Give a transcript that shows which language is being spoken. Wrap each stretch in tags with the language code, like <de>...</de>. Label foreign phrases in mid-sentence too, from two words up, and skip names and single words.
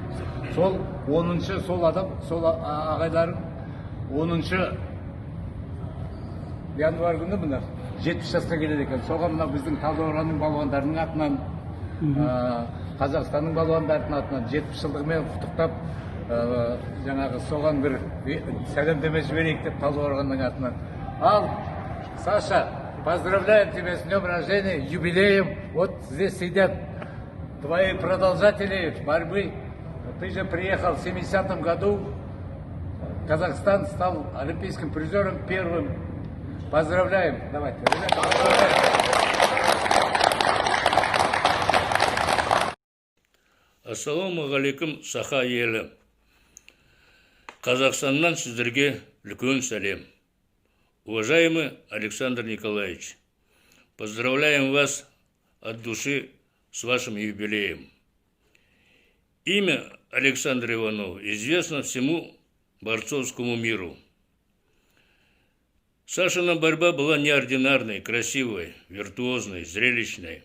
<kk>Сол 10-шы, сол адам, сол ағайларым 10-шы январь күні мына 70 жасқа келеді екен. Соған мына біздің Талдықорғанның балуандарының атынан, Қазақстанның балуандарының атынан 70 жылдығымен құттықтап, жаңағы соған бір сәлемдеме жіберейік деп Талдықорғанның атынан. Ал, Саша,</kk> <ru>поздравляем тебя с днем рождения, юбилеем. Вот здесь сидят твои продолжатели борьбы. Ты же приехал в 70-м году. Казахстан стал олимпийским призером первым. Поздравляем. Давайте, ребята, поздравляем.</ru> <ar>السلام عليكم,</ar> <kk>Саха елі. Казахстаннан сіздерге үлкен сәлем.</kk> <ru>Уважаемый Александр Николаевич, поздравляем вас от души с вашим юбилеем. Имя Александра Иванова известно всему борцовскому миру. Сашина борьба была неординарной, красивой, виртуозной, зрелищной.</ru>